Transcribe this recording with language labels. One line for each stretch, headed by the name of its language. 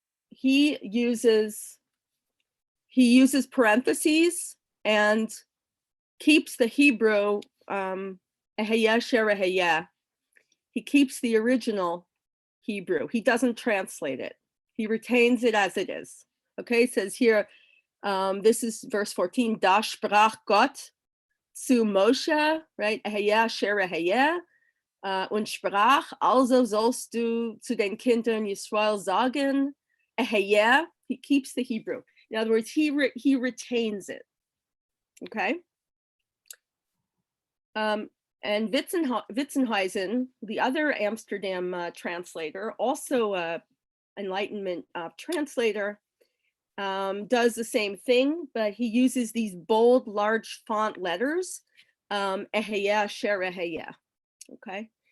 English: He uses parentheses and keeps the Hebrew
Hebrew: Eheyeh asher eheyeh.
English: He keeps the original Hebrew. He doesn't translate it. He retains it as it is. Okay, it says here, this is verse 14,
German: Da sprach Gott zu Moshe,
English: right?
Hebrew: Eheyeh asher eheyeh.
German: Und sprach, also sollst du zu den Kindern Yisrael sagen, Eheyeh.
English: He keeps the Hebrew. In other words, he retains it. Okay. And Witzenhuizen, the other Amsterdam translator, also a Enlightenment translator, does the same thing, but he uses these bold, large font letters, Eheyeh, Sher Eheyeh, okay?